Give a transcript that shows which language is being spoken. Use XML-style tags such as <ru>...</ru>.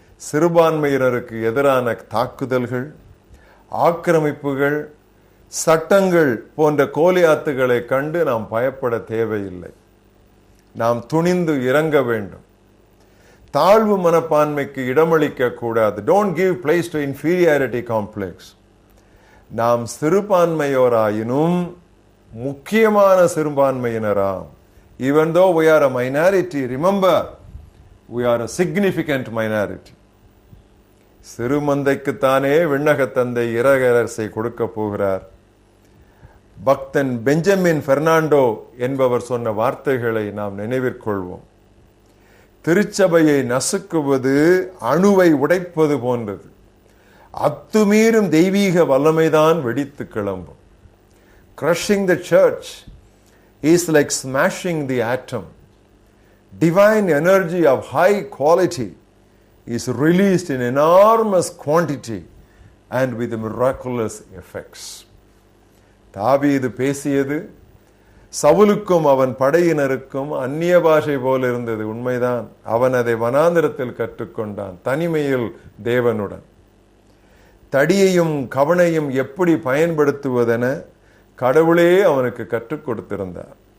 <ta>சிறுபான்மையினருக்கு எதிரான தாக்குதல்கள், ஆக்கிரமிப்புகள், சட்டங்கள் போன்ற கோலியாத்துகளை கண்டு நாம் பயப்பட தேவையில்லை. நாம் துணிந்து இறங்க வேண்டும். தாழ்வு மனப்பான்மைக்கு இடமளிக்க கூடாது.</ta> <en>Don't give place to inferiority complex.</en> <ta>நாம் சிறுபான்மையோராயினும் முக்கியமான சிறுபான்மையினராம்.</ta> <en>Even though we are a minority, remember, we are a significant minority.</en> <ta>சிறுமந்தைக்குத்தானே விண்ணக தந்தை இறையரசை கொடுக்க போகிறார். பக்தன் பெஞ்சமின் பெர்னாண்டோ என்பவர் சொன்ன வார்த்தைகளை நாம் நினைவிற்கொள்வோம். திருச்சபையை நசுக்குவது அணுவை உடைப்பது போன்றது. அத்துமீறும் தெய்வீக வல்லமைதான் வெடித்து கிளம்பும்.</ta> <en>Crushing the church is like smashing the atom. Divine energy of high quality is released in enormous quantity and with miraculous effects.</en> <ta>தாவீது பேசியது சவுலுக்கும் அவன் படையினருக்கும் அந்நிய பாஷை போல இருந்தது. உண்மைதான். அவன் அதை வனாந்திரத்தில் கற்றுக்கொண்டான், தனிமையில் தேவனுடன். தடியையும் கவனையும் எப்படி பயன்படுத்துவதென கடவுளே அவனுக்கு கற்றுக் கொடுத்திருந்தார்.</ta>